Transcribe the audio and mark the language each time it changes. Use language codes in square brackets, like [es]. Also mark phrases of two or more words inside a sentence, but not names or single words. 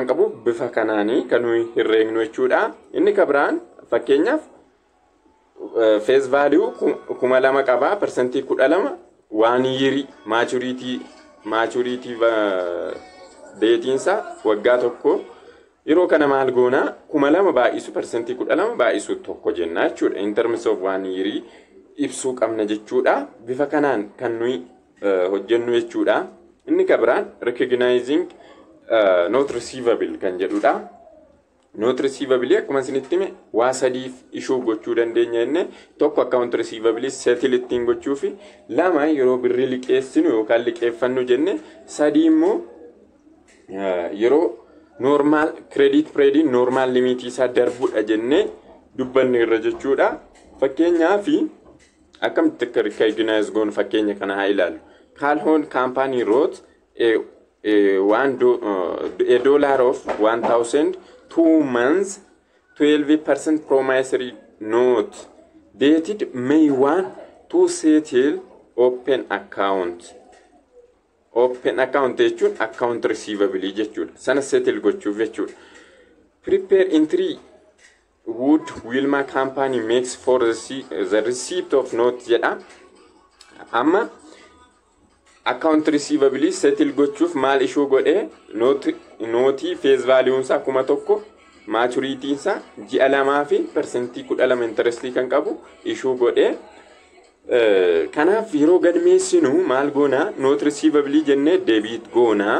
[om] qabu bifa kanaanii kan nuyi herreegnu jechuudha inni kabiraan fakkeenyaaf [en] face value [om] 2000 qaba percentii 12 [en] 1 year maturity [om] deetiinsa waggaa tokko yeroo kana maal goona 2000 baay'isu percentii 12 baay'isu tokko jenna jechuudha [en] in terms of 1 year [om] ibsuu qabna jechuudha bifa kanaan kan nuyi hojjennu jechuudha inni kabiraan [en] recognizing note receivable [om] kan jedhudha. [en] Note receivable [om] akkuma isinitti hime waa sadiif ishuu gochuu dandeenya inni tokko [en] account receivable settle [om] ittiin gochuu fi lama yeroo birrii liqeessinu yookaan liqeeffannu jenne sadii immoo yeroo [en] normal credit period normal limit [om] isaa darbudha jenne dubbanne irra jechuudha. Fakkeenyaaf akkamitti akka recognize goon fakkeenya kana haa ilaallu. [en] Calhoun company wrote a dollar of 1,000 2 months 12% promissory note dated May 1 to settle open account. Open account [om] jechuun [en] account receivable [om] jechuudha. Sana settle gochuuf jechuudha. [en] Prepare entry would Wilma company makes for the receipt of note jedha. [om] Amma [en] account receivable settle [om] gochuuf maal ishuu godhe nooti [en] face value [om] isaa kuma tokko maturity isaa ji'a lamaa fi percentii 12 interest kan qabu ishuu godhe. Kanaaf yeroo galmeessinu maal goona [en] note receivable [om] jenne debit goona.